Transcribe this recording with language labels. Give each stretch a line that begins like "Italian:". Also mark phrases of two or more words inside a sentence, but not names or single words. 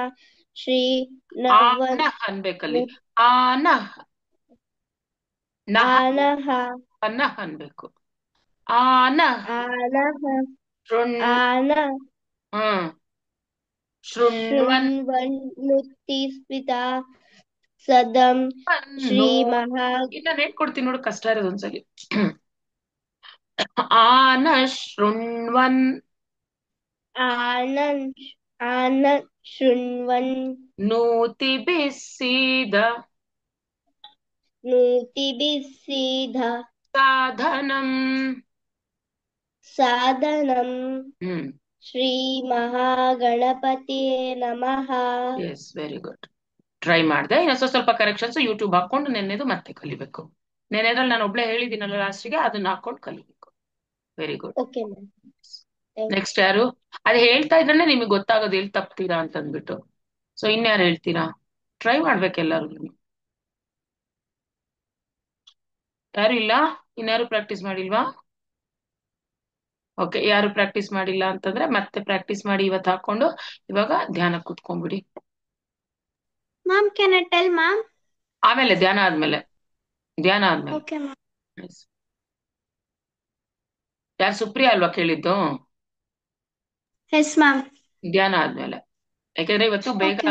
Sanskrit: ಆನಃ ಅನ್ಬೇಕಲ್ಲಿ ಆನಃ ನಹ आनः ಅನಃ ಅನ್ಬೇಕು ಆನಃ आनः ಶೃಣ್ आन ಹ್ಮ್ ಶೃಣ್ವನ್ शृण्वन्नुतिस्मिता सदं ನೋ श्रीमहा
Kannada: ಇನ್ನ ಹೇಳ್ಕೊಡ್ತೀನಿ ನೋಡು ಕಷ್ಟ ಇರೋದು ಒಂದ್ಸಲಿ
Sanskrit: ಆನ ಶೃಣ್ವನ್ आनन् आन शृण्वन् ನೂತಿ ಬಿಸಿದ नूतिभिः सीध ಸಾಧನಂ साधनं ಹ್ಮ್ श्रीमहागणपतिये नमः
English: yes very good try
Kannada: ಮಾಡಿದೆ ಇನ್ನು ಸ್ವಲ್ಪ ಕರೆಕ್ಷನ್ಸ್ ಯೂಟ್ಯೂಬ್ ಹಾಕೊಂಡು ನೆನ್ನೆದು ಮತ್ತೆ ಕಲಿಬೇಕು ನೆನ್ನೆದ್ರಲ್ಲಿ ನಾನು ಒಬ್ಳೆ ಹೇಳಿದ್ದೀನಲ್ಲ ಲಾಸ್ಟಿಗೆ ಅದನ್ನ ಹಾಕೊಂಡು ಕಲಿಬೇಕು
English: very good okay ma'am thank
Kannada: ನೆಕ್ಸ್ಟ್ ಯಾರು ಅದು ಹೇಳ್ತಾ ಇದ್ರೆ ನಿಮಗೆ ಗೊತ್ತಾಗೋದು ಎಲ್ಲಿ ತಪ್ತೀರಾ ಅಂತ ಅಂದ್ಬಿಟ್ಟು ಸೊ ಇನ್ಯಾರು ಹೇಳ್ತೀರಾ ಟ್ರೈ ಮಾಡ್ಬೇಕೆಲ್ಲರೂ ನೀವು ಯಾರು ಇಲ್ಲ ಇನ್ಯಾರು ಪ್ರಾಕ್ಟೀಸ್ ಮಾಡಿಲ್ವಾ ಓಕೆ ಯಾರು ಪ್ರಾಕ್ಟೀಸ್ ಮಾಡಿಲ್ಲ ಅಂತಂದ್ರೆ ಮತ್ತೆ ಪ್ರಾಕ್ಟೀಸ್ ಮಾಡಿ ಇವತ್ತು ಹಾಕೊಂಡು ಇವಾಗ ಧ್ಯಾನ ಕೂತ್ಕೊಂಡ್ಬಿಡಿ
English: ma'am can I tell ma'am
Kannada: ಆಮೇಲೆ ಧ್ಯಾನ ಆದ್ಮೇಲೆ
English: okay ma'am Yes.
Kannada: ಯಾರು ಸುಪ್ರಿಯಾ ಅಲ್ವಾ ಕೇಳಿದ್ದು
English: yes ma'am
Kannada: ಧ್ಯಾನ ಆದ್ಮೇಲೆ ಯಾಕಂದ್ರೆ ಇವತ್ತು ಬೇಗ
English: Okay.